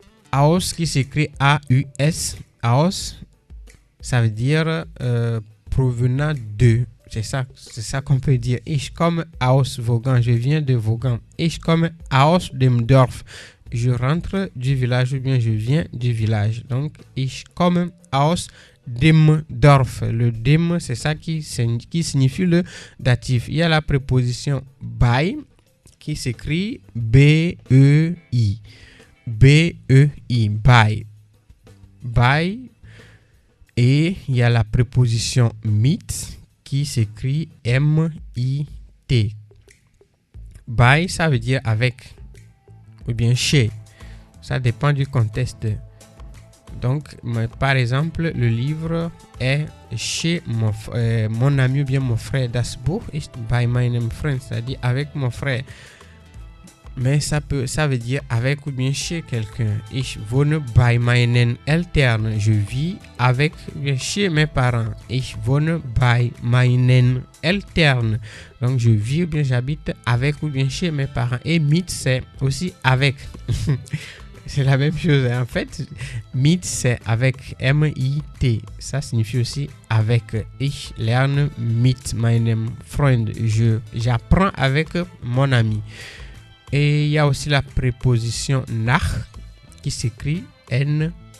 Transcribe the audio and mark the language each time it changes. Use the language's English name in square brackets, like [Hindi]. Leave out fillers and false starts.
[French] Aus qui s'écrit A-U-S. Aus. Ça veut dire provenant de. C'est ça qu'on peut dire. [German] Ich komme aus Vaughan. [French] Je viens de Vaughan. [German] Ich komme aus dem Dorf. [French] Je rentre du village ou bien je viens du village. Donc, [German] ich komme aus dem Dorf. [French] Le dem, c'est ça qui signifie le datif. Il y a la préposition bei qui s'écrit B-E-I. B-E-I. Bei. by. Et il y a la préposition mit qui s'écrit M-I-T. By, ça veut dire avec ou bien chez. Ça dépend du contexte. Donc, par exemple, le livre est chez mon ami ou bien mon frère. [German] Das Buch ist bei meinem Freund, [French] c'est-à-dire avec mon frère. Mais ça veut dire avec ou bien chez quelqu'un. [German] Ich wohne bei meinen Eltern. [French] Je vis avec ou bien chez mes parents. [German] Ich wohne bei meinen Eltern. [French] Donc, je vis ou bien j'habite avec ou bien chez mes parents. Et mit, c'est aussi avec. C'est la même chose. En fait, mit, c'est avec M-I-T. Ça signifie aussi avec. [German] Ich lerne mit meinem Freund. [French] J'apprends avec mon ami. Et il y a aussi la préposition nach qui s'écrit N-A-C-H.